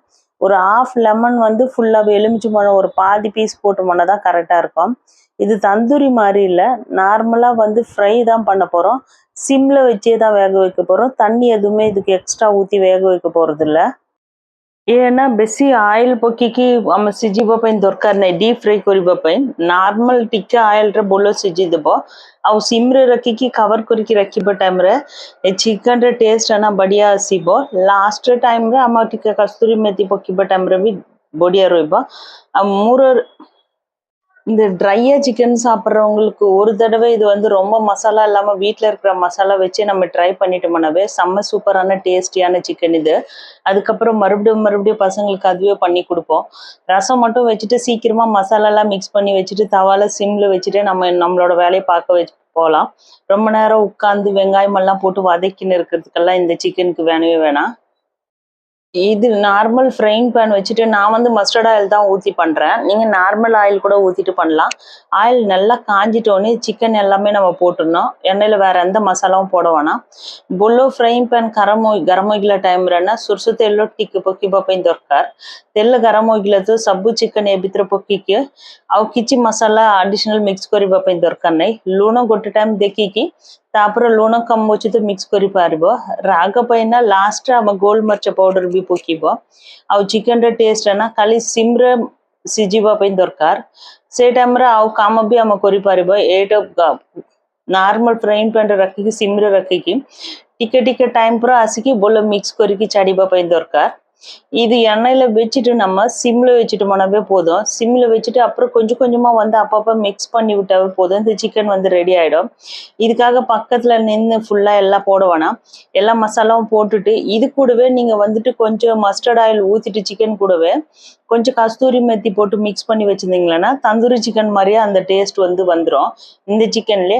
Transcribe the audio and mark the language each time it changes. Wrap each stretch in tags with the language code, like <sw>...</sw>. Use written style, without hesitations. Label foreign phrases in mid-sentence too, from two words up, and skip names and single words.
<ta>ஒரு half லெமன் வந்து ஃபுல்லாகவே எலுமிச்சு பழம் ஒரு பாதி பீஸ் போட்டோம்னா தான் கரெக்டாக இருக்கும்। இது தந்தூரி மாதிரி இல்லை, நார்மலாக வந்து ஃப்ரை தான் பண்ண போகிறோம்। சிம்மில் வச்சே தான் வேக வைக்க போகிறோம், தண்ணி எதுவுமே இதுக்கு எக்ஸ்ட்ரா ஊற்றி வேக வைக்க போகிறது இல்லை।</ta> <or>ஏன்னா ବେଶୀ ଅଏଲ ପକେଇକି ଆମେ ସିଝିବା ପାଇଁ ଦରକାର ନାହିଁ।</or> <en>deep fry</en> <or>କରିବା ପାଇଁ ନର୍ମାଲ ଟିକେ ଅଏଲରେ ଭଲ ସିଝିଦେବ। ଆଉ ସିମ୍ରେ ରଖିକି କଭର କରିକି ରଖିବା ଟାଇମରେ ଏ ଚିକେନର ଟେଷ୍ଟ ନା ବଢ଼ିଆ ଆସିବ।</or> <en>last timeରେ</en> <or>ଆମେ ଟିକେ କସ୍ତୁରୀ ମେଥି ପକେଇବା ଟାଇମରେ ବି ବଢ଼ିଆ ରହିବ। ଆଉ ମୋର</or> <ta>இந்த ட்ரையா சிக்கன் சாப்பிட்றவங்களுக்கு ஒரு தடவை இது வந்து ரொம்ப மசாலா இல்லாமல் வீட்டில் இருக்கிற மசாலா வச்சு நம்ம ட்ரை பண்ணிட்டோம்னாவே செம்ம சூப்பரான டேஸ்டியான சிக்கன் இது। அதுக்கப்புறம் மறுபடியும் பசங்களுக்கு அதுவே பண்ணி கொடுப்போம்। ரசம் மட்டும் வச்சுட்டு சீக்கிரமாக மசாலாலாம் மிக்ஸ் பண்ணி வச்சுட்டு தவால சிம்மில் வச்சுட்டு நம்மளோட வேலையை பார்க்க வச்சு போகலாம்। ரொம்ப நேரம் உட்காந்து வெங்காயம் எல்லாம் போட்டு வதக்கின்னு இருக்கிறதுக்கெல்லாம் இந்த சிக்கனுக்கு வேணவே வேணாம்। இது</ta> <en>normal frying pan</en> <ta>வச்சுட்டு நான் வந்து</ta> <en>mustard oil</en> <ta>தான் ஊற்றி பண்ணுறேன், நீங்கள்</ta> <en>normal oil</en> <ta>கூட ஊற்றிட்டு பண்ணலாம்। ஆயில் நல்லா காஞ்சிட்டோன்னே சிக்கன் எல்லாமே நம்ம போட்டுடணும், எண்ணெயில் வேறு எந்த மசாலாவும் போட வேணாம்।</ta> <or>ବୋଲୋ</or> <en>frying pan</en> <or>ଗରମ ହେଇଗଲା ଟାଇମ୍ରେ ନା ସୋରିଷ ତେଲ ଟିକେ ପକେଇବା ପାଇଁ ଦରକାର। ତେଲ ଗରମ ହେଇଗଲା ତ ସବୁ ଚିକେନ୍ ଏ ଭିତରେ ପକେଇକି ଆଉ କିଛି ମସଲା ଆଡିସନାଲ ମିକ୍ସ କରିବା ପାଇଁ ଦରକାର ନାହିଁ। ଲୁଣ ଗୋଟେ ଟାଇମ୍ ଦେଖିକି ତାପରେ ଲୁଣ କମ୍ ଅଛି ତ ମିକ୍ସ କରିପାରିବ। ରାଗ ପାଇଁ ନା ଲାଷ୍ଟରେ ଆମ ଗୋଲମରିଚ ପାଉଡର ବି ପକେଇବ। ଆଉ ଚିକେନର ଟେଷ୍ଟ ନା ଖାଲି ସିମ୍ରେ ସିଝିବା ପାଇଁ ଦରକାର। ସେ ଟାଇମ୍ରେ ଆଉ କାମ ବି ଆମେ କରିପାରିବ। ଏଇଟା</or> <en>normal frying panରେ</en> <or>ରଖିକି ସିମ୍ରେ ରଖିକି ଟିକେ ଟିକେ ଟାଇମ୍ ପୁରା ଆସିକି ଭଲ ମିକ୍ସ କରିକି ଛାଡ଼ିବା ପାଇଁ ଦରକାର।</or> <ta>இது எண்ணெயில் வச்சுட்டு நம்ம சிம்மில் வச்சுட்டோம்னாவே போதும். சிம்மில் வச்சுட்டு அப்புறம் கொஞ்சம் கொஞ்சமாக வந்து அப்பப்போ மிக்ஸ் பண்ணி விட்டாவே போதும். இந்த சிக்கன் வந்து ரெடி ஆகிடும். இதுக்காக பக்கத்தில் நின்று ஃபுல்லாக எல்லாம் போட வேணாம். எல்லா மசாலாவும் போட்டுட்டு இது கூடவே நீங்கள் வந்துட்டு கொஞ்சம்</ta> <en>mustard oil</en> <ta>ஊற்றிட்டு சிக்கன் கூடவே கொஞ்சம் கஸ்தூரி மெத்தி போட்டு மிக்ஸ் பண்ணி வச்சுருந்தீங்களன்னா தந்தூரி சிக்கன் மாதிரியே அந்த டேஸ்ட் வந்து வந்துடும் இந்த சிக்கன்லேயே.</ta>